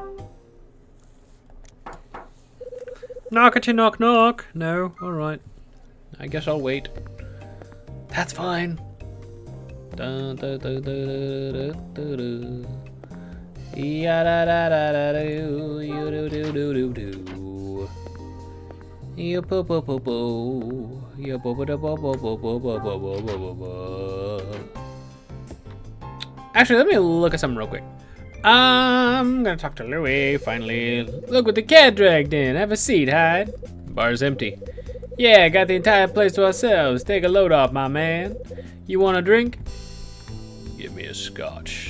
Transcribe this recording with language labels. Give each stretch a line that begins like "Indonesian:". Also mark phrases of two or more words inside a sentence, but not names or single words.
English: Knockety knock knock. No, alright. I guess I'll wait. That's fine. Dun, dun, dun, dun, dun, dun, dun. Ya da da da da do, you do do do do do. You poo poo poo poo. You poo poo poo poo poo poo poo poo poo poo. Actually, let me look at something real quick. I'm gonna talk to Louie, finally. Look what the cat dragged in. Have a seat, Hyde. Bar's empty. Yeah, got the entire place to ourselves. Take a load off, my man. You want a drink? Give me a scotch.